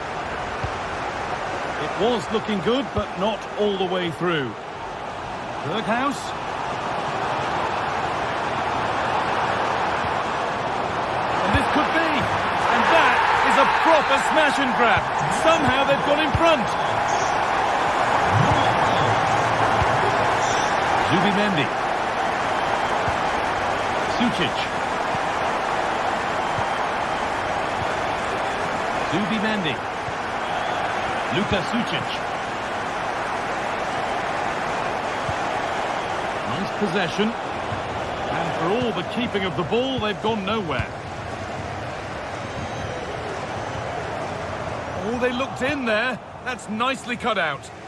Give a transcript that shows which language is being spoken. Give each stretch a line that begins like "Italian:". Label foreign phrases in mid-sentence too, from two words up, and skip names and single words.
English: It was looking good, but not all the way through. Berghaus. And this could be. And that is a proper smash and grab. Somehow they've got in front. Zubimendi. Sucic. Zubimendi. Luka Sucic. Nice possession. And for all the keeping of the ball, they've gone nowhere. Oh, they looked in there. That's nicely cut out.